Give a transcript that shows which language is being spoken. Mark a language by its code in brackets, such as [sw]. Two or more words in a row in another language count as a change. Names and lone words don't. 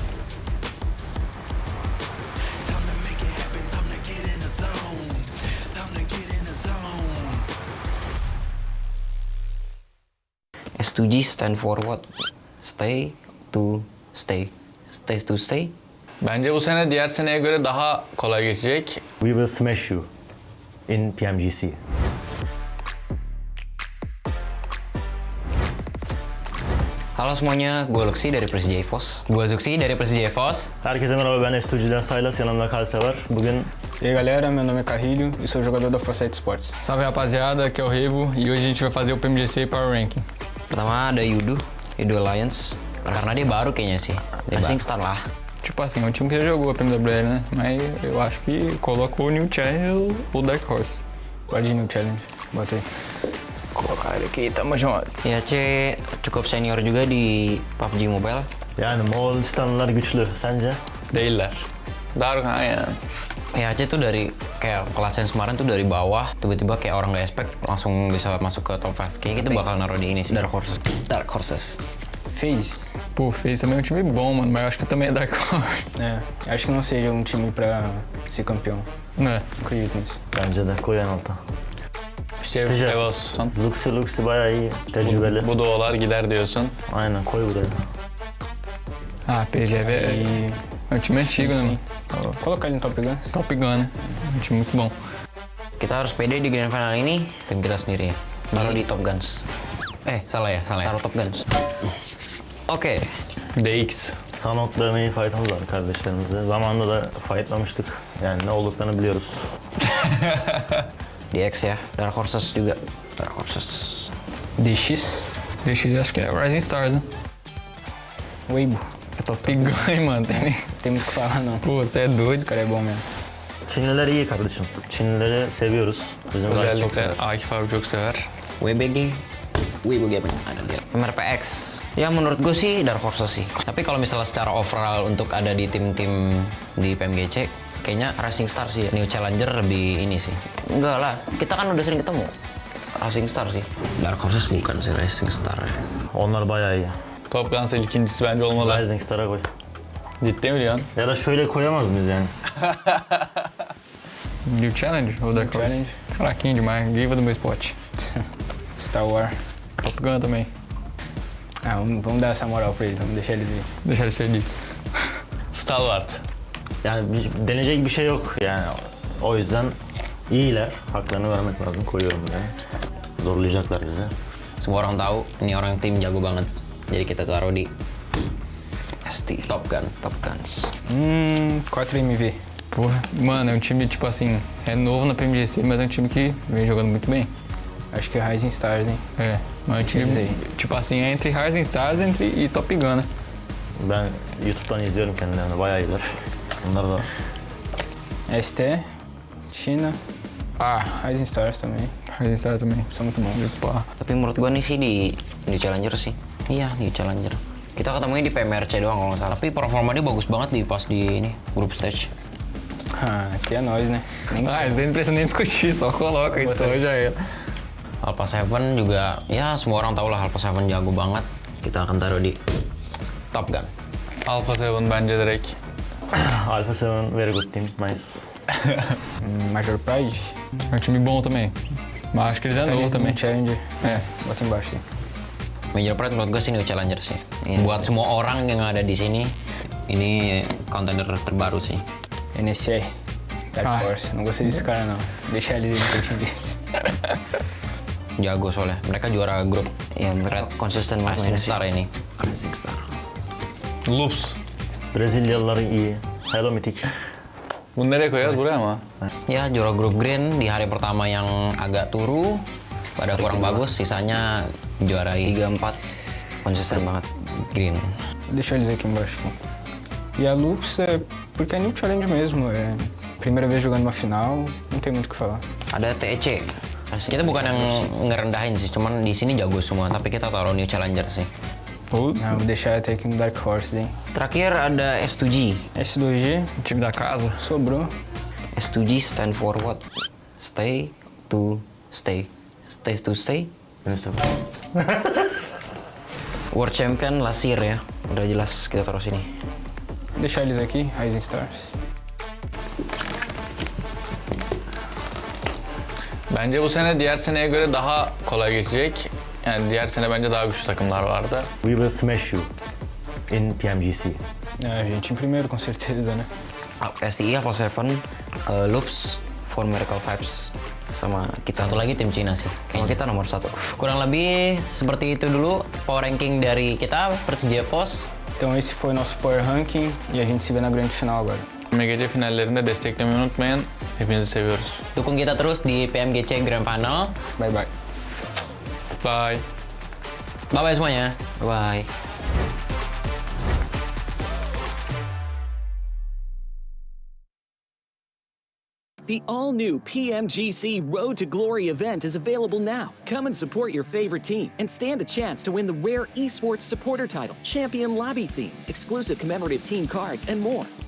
[en] Time to make it happen, time to get in the zone. Time to get in the zone. S2G stand for what? Stay to stay. Stay to stay. [tr] Bence bu sene diğer seneye göre daha kolay geçecek. [en] We will smash you in PMGC. [id] Halo semuanya, gue Luxi dari Persija EVOS. Gue Zuxi dari Persija EVOS. [tr] Herkese merhaba, ben S2G'den Saylas, yanımda Kalsever. Bugün [pt] E aí galera, meu nome é Carrilho e sou jogador da Força Esportes. Salve rapaziada, aqui é o Revo e hoje a gente vai fazer o PMGC [en] Power Ranking. [id] Pertama ada Yudo Alliance. Karena dia baru kayaknya sih. Racing Star lah. [pt] Tipo assim, é um time que já jogou a PMWL, né? Mas eu acho que colocou o New Challenge ou Dark Horse. Pode ir no challenge, bota aí. Colocar ele aqui, tamo junto. [id] IAC cukup senior juga di PUBG Mobile. [tr] yani Moğolistanlılar güçlü, sence? Değiller. Dark aynen. [id] IAC tuh dari kayak kelas yang kemarin tuh dari bawah, tiba-tiba kayak orang nggak expect langsung bisa masuk ke top 5. Kayaknya kita bakal naruh di ini sih. Dark Horses. FaZe? [pt] Pô, fez também um time bom, mano, mas eu acho que também é Dark Horse. É, acho que não seja um time pra ser campeão. Ne? Acredito nisso. [tr] Bence de koy en alta. Şey, Güzel. Evos. Luxi bayağı iyi, tecrübeli. Bu doğalar gider diyorsun. Aynen, koy buraya. [pt] Ah, PGV E é um time antigo, né, sim. mano? Colocar ele no Top Gun. Top Gun, né? Um time muito bom. [id] Kita harus pede di [en] grand final [id] ini tim kita sendiri ya. Taruh di Top Guns. Salah ya. Taruh Top Guns. Oke. DX. [tr] Sanok dövmeyi fightladılar kardeşlerimize. Zamanında da fightlamıştık. Yani ne olduklarını biliyoruz. DX ya. [id] Dark Horses juga. Dark Horses. DX. [pt] DX acho que é Rising Stars, né? Weibo. É Top Gun, hein, mano. Tem muito o que falar não. Pô, você é doido. Esse cara é bom mesmo. [tr] Çinliler iyi kardeşim. Çinlileri seviyoruz. Bizim guys çok Özellikle sever. Akif abi çok sever. [id] WBG. Weibo Gaming. Ada dia. MRPX. Ya menurut gue sih Dark Horses sih. Tapi kalau misalnya secara overall untuk ada di tim-tim di PMGC, kayaknya Racing Star sih. New Challenger lebih ini sih. Enggak lah, kita kan udah sering ketemu. Racing Star sih. Dark Horses bukan sih Racing Star ya. [tr] Onlar bayağı iyi. Top Guns'ın ikincisi bence olmalı. Rising Star'a koy. Ciddi mi diyorsun? Ya da şöyle koyamaz mıyız yani? [pt] New Challenger ou Dark Horse? Challenge. Fraquinho demais, Giva do meu spot. Star Wars. Top Gun também. Ah, vamos dar essa moral pra eles, vamos deixar eles aí. Deixa ele feliz. Star Wars. [tr] Yani deneyecek bir şey yok yani. O yüzden iyiler. Haklarını vermek lazım. Koyuyorum buraya. Zorlayacaklar bizi. [id] Semua orang tahu ini orang tim jago banget. Jadi kita taruh di ST. Top Guns. [pt] 4MV. Porra, mano, é um time, tipo assim, é novo na PMGC, mas é um time que vem jogando muito bem. Acho que é Rising Stars, hein? É, mas é um time, Quer dizer- tipo assim, é entre Rising Stars e Top Gun, né? [tr] Ben YouTube'dan izliyorum kendilerini. Bayağı iyiler. Bunlar da ST, China, [pt] Ah, Rising Stars também. Rising Stars também. São muito bons. Pá. [id] Tapi menurut gua nih sih di New Challenger sih. Iya, New Challenger. Kita ketemunya di PMRC doang kalau nggak salah. Tapi performa dia bagus banget di pas di ini [en] group stage. [pt] Ah, aqui é nós, né? Nem Ah, eles nem precisam nem discutir, só coloca então já era. [id] Alpha 7 juga, ya semua orang tahu lah Alpha 7 jago banget. Kita akan taruh di Top Gun. [tr] Alpha 7 bence direkt. [en] Alpha 7 very good team. Nice. [pt] Major Pride. É um time bom também. Mas acho que eles é Tá novo eles também. no Challenger. É. Bota embaixo aí. [id] Major Pride menurut gue sih New Challenger sih. Buat semua orang yang ada di sini, ini contender terbaru sih. [pt] NSR. Dark Ah. Horse. Não gostei desse cara, não. Deixa eles aí no time deles. [id] Jago soalnya. Mereka juara grup. Ya, mereka konsisten Racing Star ini. Racing Star. [tr] Loops. Brezilyalılar iyi. Hello Mythic. Bunu nereye koyacağız? Buraya mı? [id] Ya, juara grup Green di hari pertama yang agak turu. pada kurang bagus, sisanya juarai 3-4 konsisten banget green. [pt] Deixa eles aqui embaixo. E a Lux é porque é new challenge mesmo, é primeira vez jogando uma final, não tem muito o que falar. [id] Ada TEC. Kita bukan yang ngerendahin sih, cuman di sini jago semua, tapi kita taruh new challenger sih. [pt] Não, vou deixar até aqui no Dark Horse, hein. [id] Terakhir ada S2G. S2G, [pt] Time da casa. sobrou. [en] S2G stand for what? Stay to stay. Stay to stay. World Champion Lasir ya. [id] Udah jelas kita taruh sini. [pt] Deixar eles aqui, Rising Stars. [tr] Bence bu sene diğer seneye göre daha kolay geçecek. Yani diğer sene bence daha güçlü takımlar vardı. [en] We will smash you in PMGC. [pt] A gente em primeiro, com certeza, né? [en] STI level 7, Loops for Miracle Vibes. [id] Sama kita satu lagi tim Cina sih. Kayaknya kita nomor 1. Kurang lebih seperti itu dulu [en] power ranking [id] dari kita Persija Pos. [pt] Então esse foi o nosso [en] Power Ranking [pt] e a gente se vê na grande final agora. [tr] PMGC finallerinde desteklemeyi unutmayın. Hepinizi seviyoruz. [id] Dukung kita terus di PMGC Grand Final. [en] Bye bye. Bye. [id] Bye-bye semuanya. Bye-bye. [en] The all-new PMGC Road to Glory event is available now. Come and support your favorite team and stand a chance to win the rare esports supporter title, Champion Lobby theme, exclusive commemorative team cards, and more.